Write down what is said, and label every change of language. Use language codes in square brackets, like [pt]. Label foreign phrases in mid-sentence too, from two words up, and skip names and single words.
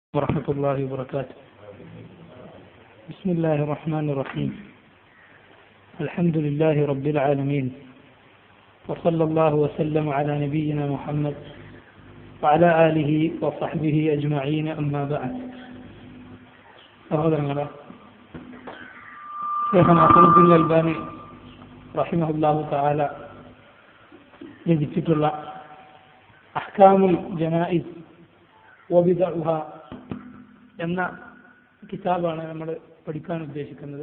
[ar] ورحمة الله وبركاته. بسم الله الرحمن الرحيم. الحمد لله رب العالمين، وصلى الله وسلم على نبينا محمد وعلى آله وصحبه أجمعين. أما بعد. [ml] സഹോദരങ്ങളെ, ശൈഖ് നാസിറുദ്ദീൻ അൽബാനി [ar] رحمه الله تعالى [ml] രചിച്ചിട്ടുള്ള അഹ്കാമുൽ ജനായിസ് വബിദഉഹ എന്ന കിതാബാണ് നമ്മൾ പഠിക്കാൻ ഉദ്ദേശിക്കുന്നത്.